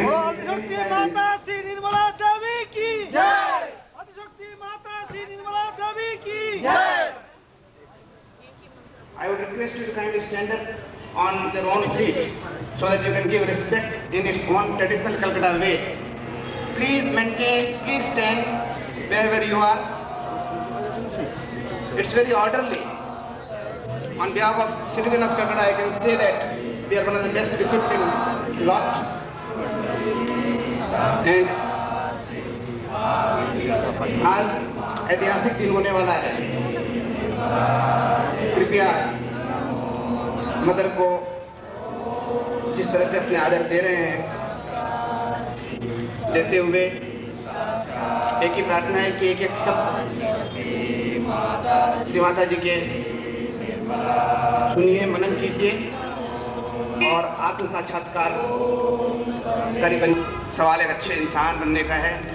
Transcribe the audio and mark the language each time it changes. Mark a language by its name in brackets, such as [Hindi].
[Hindi] आदिशक्ति माता श्री निर्मला देवी की जय। आदिशक्ति माता श्री निर्मला देवी की जय। [English] I would request you to kindly stand up on their own feet so that you can give respect in its own traditional Calcutta way. Please stand wherever you are. It's very orderly. On behalf of citizen of Calcutta, I can say that we are one of the best disciplined lot. And [Hindi] आज ऐतिहासिक दिन होने वाला है। कृपया mother को जिस तरह से अपने आदर दे रहे हैं, देते हुए एक ही प्रार्थना है कि एक एक शब्द श्री माता जी के सुनिए, मनन कीजिए और आत्म साक्षात्कार करीबन सवाल एक अच्छे इंसान बनने का है।